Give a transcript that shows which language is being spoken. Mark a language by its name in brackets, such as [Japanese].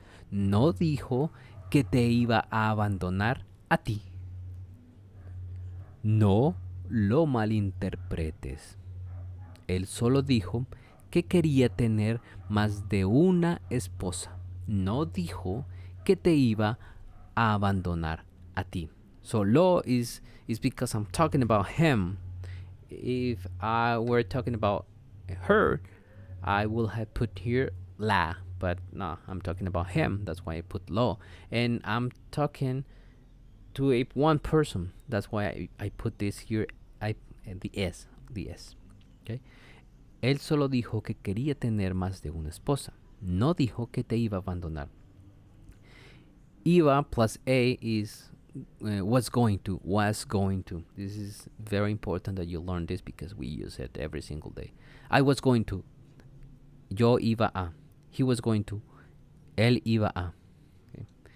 [Spanish] No dijo que te iba a abandonar a ti. No lo malinterpretes. Él solo dijo que quería tener más de una esposa. No dijo que te iba a abandonar a ti. [English] So lo is because I'm talking about him. If I were talking about her, I will have put here la. But no, I'm talking about him. That's why I put lo. And I'm talking to one person. That's why I put this here. The S. Okay. [Spanish] Él solo dijo que quería tener más de una esposa. No dijo que te iba a abandonar. [English] Iba plus a is was going to. This is very important that you learn this because we use it every single day. I was going to. [Spanish] Yo iba a. [English] He was going to. [Spanish] Él iba a. [English] Okay.